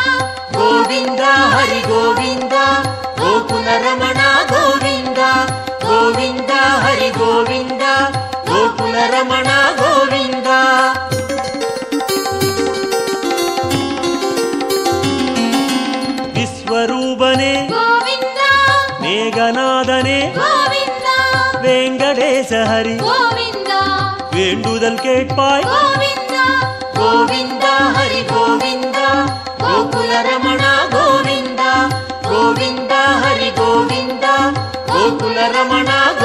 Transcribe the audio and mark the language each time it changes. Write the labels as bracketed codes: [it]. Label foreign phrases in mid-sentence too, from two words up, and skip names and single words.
[kn] ಗೋವಿಂದ ಹರಿ ಗೋವಿಂದ ಗೋಕುಲ ರಮಣ ಗೋವಿಂದ ಗೋವಿಂದ ಹರಿ ಗೋವಿಂದ ಗೋಕುಲ ರಮಣ ಗೋವಿಂದ ವಿಶ್ವರೂಪನೆ [ta] கோவிந்தா [kn] ಮೇಘನಾದನೆ [ta] கோவிந்தா [kn] ವೆಂಕಟೇಶ ಹರಿ [ta] கோவிந்தா வேண்டுதல் கேட்பாய் கோவிந்தா [kn] ಗೋವಿಂದ ಹರಿ ಗೋವಿಂದ ಗೋಕುಲ ರಮಣ ಗೋವಿಂದ ಗೋವಿಂದ ಹರಿ ಗೋವಿಂದ ಗೋಕುಲ ರಮಣ